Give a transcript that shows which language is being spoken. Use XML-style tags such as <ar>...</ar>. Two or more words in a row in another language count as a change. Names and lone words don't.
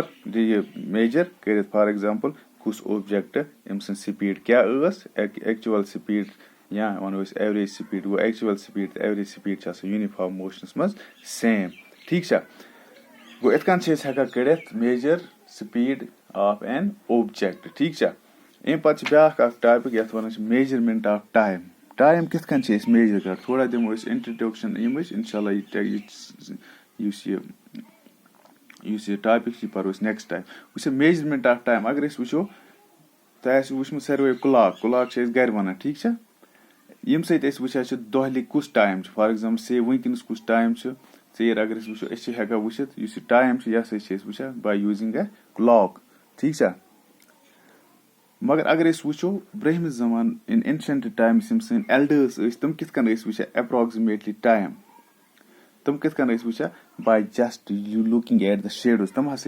<ks>یہِ میجر کٔرِتھ</ks> <en>for example</en> <ks>کُس اوبجیکٹ أمۍ سٕنٛز سپیٖڈ کیاہ ٲس</ks> <en>actual speed</en> <ks>یا ونو أسۍ</ks> <en>average speed</en> <ks>گوٚو</ks> <en>actual speed</en> <ks>تہٕ</ks> <en>average speed</en> <ks>چھِ آسان</ks> <en>uniform motions</en> <ks>منٛز سیم ٹھیٖک چھا گوٚو یِتھ کٔنۍ چھِ أسۍ ہیٚکان کٔڑِتھ</ks> <en>measure speed of an object</en> <ks>ٹھیٖک چھا اَمہِ پتہٕ چھِ بیاکھ اکھ ٹاپِک یتھ ونان چھِ</ks> <en>measurement of time</en> <ks>کِتھ کٔنۍ چھِ أسۍ میجر کران تھوڑا دِمو أسۍ انٹرڈکشن یِمٕچ</ks> <ar>انشاء اللہ</ar> <ks>یُس یہِ ٹاپِک چھُ یہِ پرو أسۍ</ks> <en>next time</en> <ks>وٕچھو</ks> <en>measurement of time</en> <ks>اگر أسۍ وٕچھو تۄہہِ آسوٕ وٕچھمُت ساروٕے کُلاک چھِ أسۍ گرِ ونان ٹھیٖک چھا ییٚمہِ سۭتۍ أسۍ وٕچھان چھِ دۄہلہِ کُس ٹایم چھُ</ks> <en>for example</en> <ks>سے وٕنکیٚنس کُس ٹایم چھُ ژیٖر اگر أسۍ وٕچھو أسۍ چھِ ہیٚکان وٕچھِتھ یُس یہِ ٹایم چھُ یہِ ہسا چھِ أسۍ وٕچھان</ks> <en>by using a clock</en> <ks>ٹھیٖک چھا مگر اگر أسۍ وٕچھو برٛونٛہمِس زمانہٕ</ks> <en>in ancient times</en> <ks>یِم سٲنۍ ایلڈٲرٕس ٲسۍ تِم کِتھ کٔنۍ ٲسۍ وٕچھان</ks> <en>approximately time</en> <ks>تِم کِتھ کٔنۍ ٲسۍ وٕچھان</ks> <en>by just looking at the shadows</en> <ks>تِم ہسا</ks>